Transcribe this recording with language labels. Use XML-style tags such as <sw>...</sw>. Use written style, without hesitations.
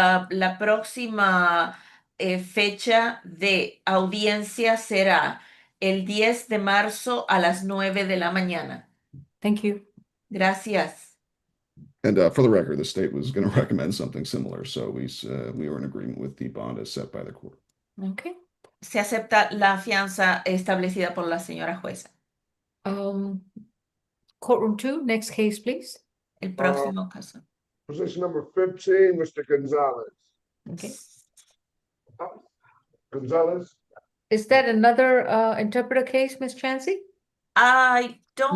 <es>La próxima fecha de audiencia será el 10 de marzo a las 9 de la mañana.</es> <en>Thank you.</en> <es>Gracias.</es> <en>And for the record, the state was going to recommend something similar, so we were in agreement with the bond as set by the court. Okay.</en> <es>Se acepta la fianza establecida por la señora jueza.</es> <en>Courtroom 2, next case, please.</en> <es>El próximo caso.</es> <en>Position number 15, Mr. Gonzalez. Okay. Gonzalez? Is that another interpreter case, Ms. Chansey? I don't</en>